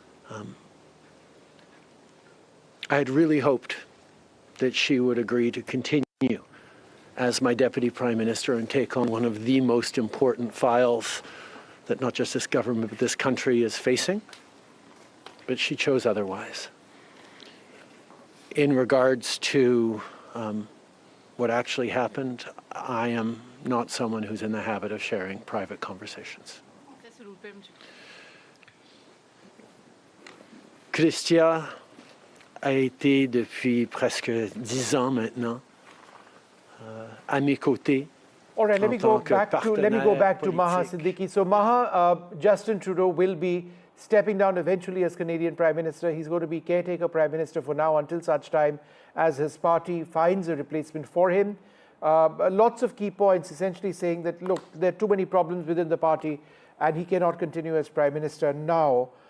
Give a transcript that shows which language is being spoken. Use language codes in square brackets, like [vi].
[en] I had really hoped that she would agree to continue as my Deputy Prime Minister and take on one of the most important files that not just this government but this country is facing, but she chose otherwise. In regards to what actually happened, I am not someone who's in the habit of sharing private conversations. [fr] Chrystia a été depuis presque 10 ans maintenant à mes côtés. [en] All right, let me go back to Maha Siddiqui. So Maha, Justin Trudeau will be stepping down eventually as Canadian Prime Minister. He's going to be caretaker Prime Minister for now until such time as his party finds a replacement for him. Lots of key points essentially saying that, look, there are too many problems within the party and he cannot continue as Prime Minister now.